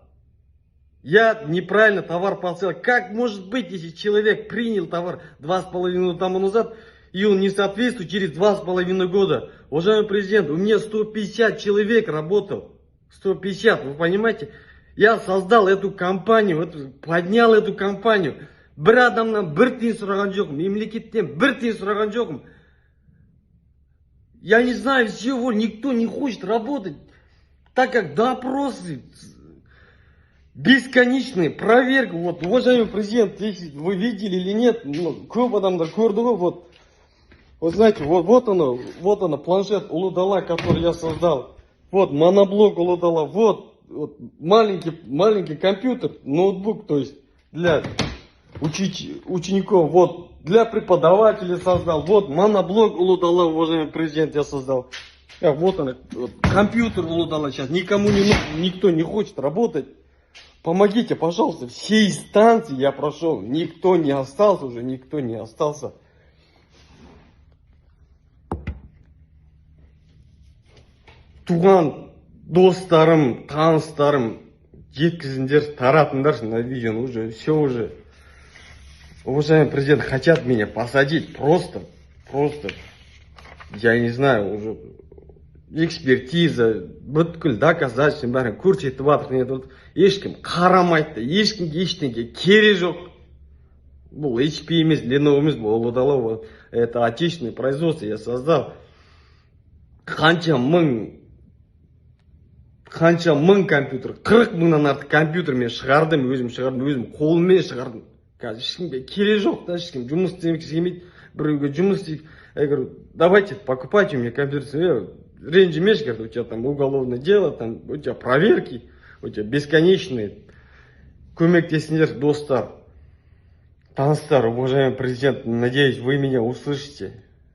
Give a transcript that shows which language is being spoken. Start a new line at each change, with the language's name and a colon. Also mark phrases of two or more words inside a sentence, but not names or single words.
Russian: Я неправильно товар поставил. Как может быть, если человек принял товар 2,5 года тому назад, и он не соответствует через 2,5 года? Уважаемый президент, у меня 150 человек работал. 150, вы понимаете? Я создал эту компанию, поднял эту компанию.
Kazakh: Bir адамнан bir тиын сұраған жоқпын, мемлекеттен bir тиын сұраған жоқпын.
Russian: Я не знаю всего, никто не хочет работать, так как допросы бесконечные, проверка. Вот, уважаемый президент, если вы видели или нет,
Kazakh: көп адамдар көрді ғой,
Russian: вот знаете, вот оно, планшет Улудала, который я создал. Вот моноблок Улудала, вот маленький компьютер, ноутбук, то есть для учеников, вот для преподавателей создал, вот моноблок Улудала, уважаемый президент, я создал. Вот он, компьютер Улудала сейчас никому не нужен, никто не хочет работать. Помогите, пожалуйста, все инстанции я прошел, никто не остался уже, никто не остался.
Kazakh: Туған достарым, таныстарым, жеткізіңдер, таратыңдар
Russian: на видео, уже все уже. Уважаемый президент, хотят меня посадить просто, я не знаю, уже экспертиза,
Kazakh: бүткіл доказательства, бәрін көрсетіп жатыр, ешкім қарамайды, ешкімге ештеңе керек жоқ. Бұл HP емес, Lenovo емес, бұл Улудала,
Russian: это отечественное производство я создал.
Kazakh: Қанша мың компьютер, 40 мыңнан артық компьютер мен шығардым, өзім қолыммен шығардым. Қазір ешкімге керек жоқ, да, ешкім жұмыс істемекші келмейді, біреуге жұмыс істейді.
Russian: Я говорю, давайте покупайте у меня компьютер. Ренжимеш, говорит, у тебя там уголовное дело, там у тебя проверки, у тебя бесконечные.
Kazakh: Көмектесіңдер, достар, таныстар,
Russian: уважаемый президент, надеюсь, вы меня услышите.